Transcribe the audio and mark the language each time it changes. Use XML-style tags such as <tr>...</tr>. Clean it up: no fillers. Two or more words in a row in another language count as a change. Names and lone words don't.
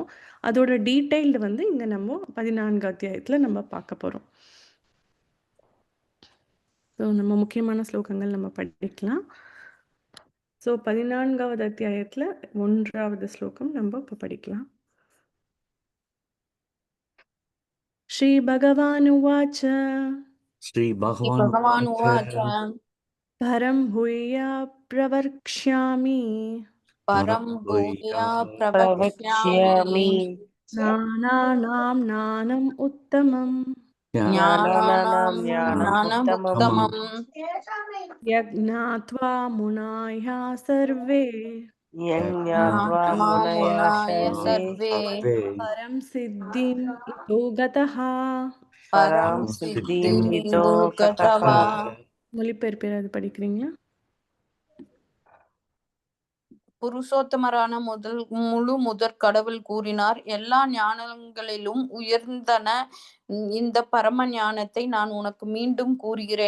<ta>அதோட டீட்டெயில்டு வந்து இங்கே நம்ம 14 அத்தியாயத்தில் நம்ம பார்க்க போகிறோம். ஸோ நம்ம முக்கியமான ஸ்லோகங்கள் நம்ம படிக்கலாம். ஸோ 14வது அத்தியாயத்தில் 1வது ஸ்லோகம் நம்ம இப்போ படிக்கலாம்.</ta> <sa>श्री भगवान् उवाच्च श्री भगवान भगवानुवाच परं भूया प्रवक्ष्यामि परं भूया प्रवक्ष्यामि ज्ञानानां ज्ञानम् उत्तमं ज्ञानानां ज्ञानमुत्तमम् ज्ञानमुत्तमम् यज्ञात्वा मुनयः सर्वे ज्ञात्वा मुनयः सर्वे परं सिद्धिम् इतो गतः. परं सिद्धिमितो गतः.</sa> <ta>மொழிபெயர்ப்பு அது படிக்கிறீங்களா? புருஷோத்தமரான முழு முதற் கடவுள் கூறினார், எல்லா ஞானங்களிலும் உயர்ந்தன இந்த பரம ஞானத்தை நான் உனக்கு மீண்டும் கூறுகிறேன்.</ta>